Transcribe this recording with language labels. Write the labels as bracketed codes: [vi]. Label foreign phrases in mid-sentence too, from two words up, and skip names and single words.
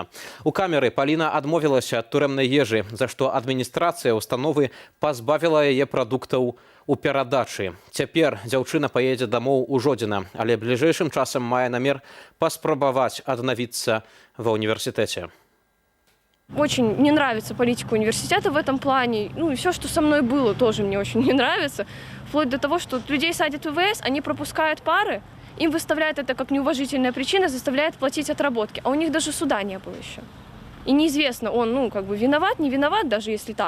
[be] У камеры Паліна адмовілася ад турэмнай ежы, за што адміністрацыя установы пазбавіла яе прадуктаў у перадачы. Цяпер дзяўчына паедзе дамоў у Жодзіна, але бліжэйшым часам мае намер паспрабаваць аднавіцца ва універсітэце. [ru] Очень не нравится политика университета в этом плане. Ну и все, что со мной было, тоже мне очень не нравится. Вплоть до того, что людей садят в ВВС, они пропускают пары, им выставляют это как неуважительная причина, заставляет платить отработки. А у них даже суда не было еще. И неизвестно, он, виноват, не виноват, даже если так.